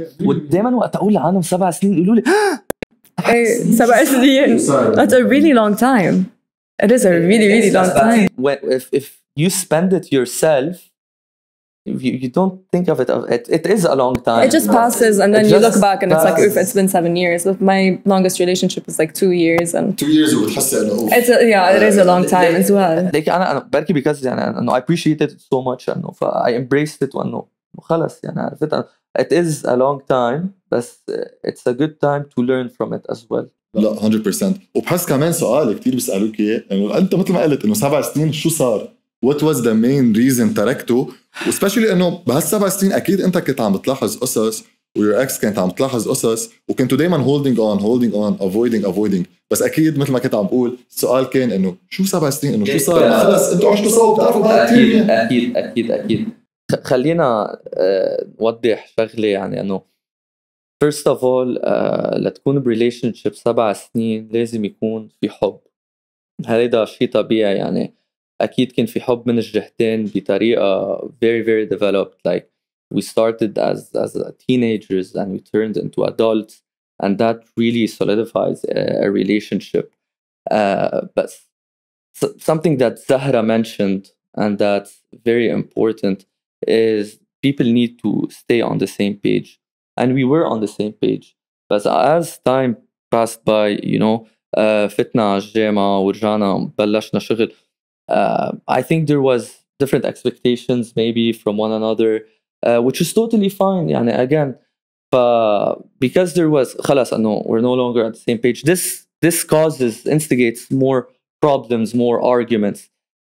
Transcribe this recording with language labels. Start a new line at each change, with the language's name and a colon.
Arabic: ودايما وقت أقول عنهم 7 سنين يقولوا لي 7 سنين.
English: That's a really long time. It is a really, really long time. If you spend it yourself, you don't think of it. It is a long time. It just passes, and then you look back, and it's like, oof, it's been 7 years. But my longest relationship was like 2 years, and 2 years
Arabic: وبتحسي إنه
English: it is a long time as well. Like
Arabic: أنا بركي
English: because يعني I appreciated it so much, إنه I embraced it,
Arabic: وإنه خلاص يعني عرفت
English: it is a long time, but it's a good time to learn from it as well.
Arabic: لا 100%. وبحس كمان سؤال كتير بيسألوك إياه إنه أنت مثل ما قلت إنه 7 سنين شو صار؟
English: What was the main reason
Arabic: تركته؟ وسبيشلي إنه بهال7 سنين أكيد أنت كنت عم بتلاحظ قصص ويور اكس كانت عم تلاحظ قصص وكنتوا دايما
English: holding on avoiding.
Arabic: بس أكيد مثل ما كنت عم بقول السؤال كان إنه شو 7 سنين إنه شو صار؟ خلص أنتوا عشتوا سوا بتعرفوا بعض كثير. أكيد. خلينا نوضح شغلة يعني إنه
English: first of all
Arabic: لتكون بريليشنشيب 7 سنين لازم يكون في حب. هذا شيء طبيعي يعني. أكيد كان في حب من الجهتين بطريقة
English: very very developed. Like we started as teenagers and we turned into adults, and that really solidifies a relationship. But something that Zahra mentioned, and that's very important, is people need to stay on the same page, and we were on the same page. But as time passed by,
Arabic: فتنا على الجامعة ورجعنا بلشنا شغل.
English: I think there was different expectations maybe from one another, which is totally fine. يعني again, because there was
Arabic: خلاص إنه
English: we're no longer at the same page. This instigates more problems, more arguments.